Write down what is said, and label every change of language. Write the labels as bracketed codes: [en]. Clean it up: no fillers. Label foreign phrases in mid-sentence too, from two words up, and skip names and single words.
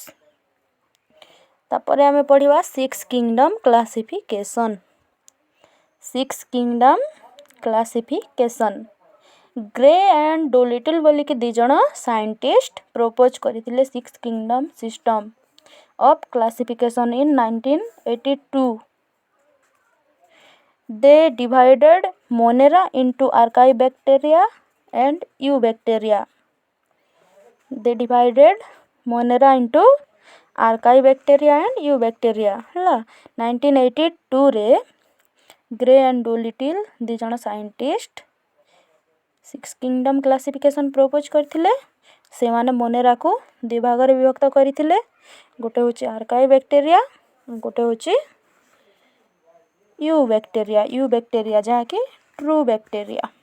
[or] ତାପରେ ଆମେ ପଢ଼ିବା [en] six kingdom classification. six kingdom classification Gray and Dolittle [or] ବୋଲିକି ଦୁଇ ଜଣ [en] scientist propose କରିଥିଲେ six kingdom system of classification in 1982. They divided Monera into Archaebacteria and Eubacteria. They divided Monera into Archaebacteria and Eubacteria ହେଲା। [or] 1982ରେ ଗ୍ରେ ଆଣ୍ଡ ଡୋଲିଟିଲ୍ ଦୁଇ ଜଣ ସାଇଣ୍ଟିଷ୍ଟ [en] six kingdom classification propose [or] କରିଥିଲେ। ସେମାନେ ମୋନେରାକୁ ଦୁଇ ଭାଗରେ ବିଭକ୍ତ କରିଥିଲେ। ଗୋଟେ ହେଉଛି ଆର୍କାଇବ୍ୟାକ୍ଟେରିଆ, ଗୋଟେ ହେଉଛି ୟୁବ୍ୟାକ୍ଟେରିଆ ଯାହାକି [en] true bacteria.